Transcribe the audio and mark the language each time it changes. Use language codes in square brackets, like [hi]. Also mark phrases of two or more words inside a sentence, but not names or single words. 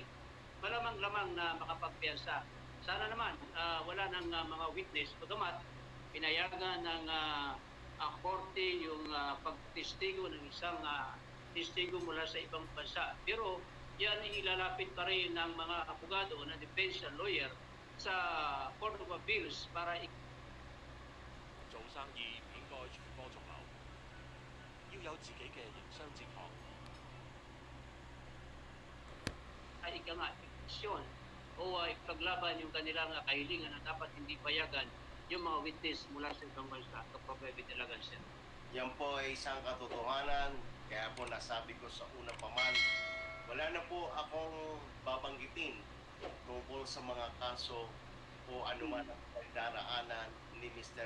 [tl] Kaya yan, malamang-lamang na makapagpiyansa sana naman wala nang mga witness, bagamat pinayagan ng korte yung pagtestigo ng isang testigo mula sa ibang bansa. Pero yan ay ilalapit pa rin ng mga abogado na [en] defense lawyer [tl] sa Court of Appeals para [yue] 做生意唔應該隨波逐流，要有自己嘅營商哲學。 [tl] ika nga, petisyon o ipaglaban yung kanilang kahilingan na dapat hindi payagan yung mga witness mula sa ibang bansa kapag may bitalagan siya. Yan po ay isang katotohanan, kaya po nasabi ko sa una pa man, wala na po akong babanggitin tungkol sa mga kaso o anuman ang daraanan ni Mr.